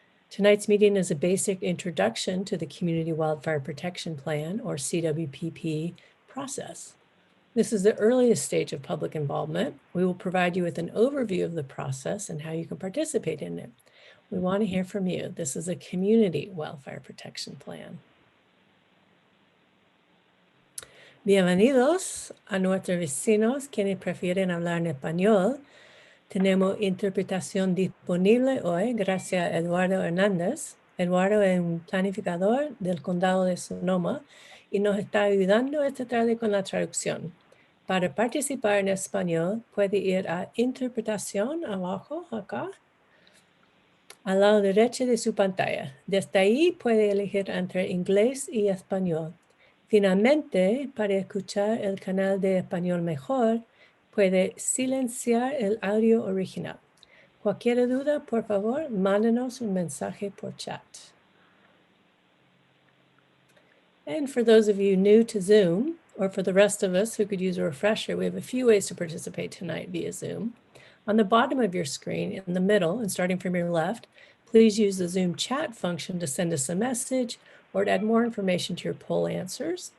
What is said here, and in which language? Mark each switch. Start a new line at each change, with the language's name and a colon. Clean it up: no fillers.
English: Tonight's meeting is a basic introduction to the Community Wildfire Protection Plan, or CWPP, process. This is the earliest stage of public involvement. We will provide you with an overview of the process and how you can participate in it. We want to hear from you. This is a community wildfire protection plan.
Spanish: Bienvenidos a nuestros vecinos quienes prefieren hablar en español. Tenemos interpretación disponible hoy gracias a Eduardo Hernández. Eduardo es un planificador del condado de Sonoma y nos está ayudando esta tarde con la traducción. Para participar en español, puede ir a Interpretación abajo, acá, al lado derecho de su pantalla. Desde ahí puede elegir entre inglés y español. Finalmente, para escuchar el canal de español mejor, puede silenciar el audio original. Cualquier duda, por favor, mándenos un mensaje por chat.
English: And for those of you new to Zoom, or for the rest of us who could use a refresher, we have a few ways to participate tonight via Zoom. On the bottom of your screen, in the middle, and starting from your left, please use the Zoom chat function to send us a message or to add more information to your poll answers.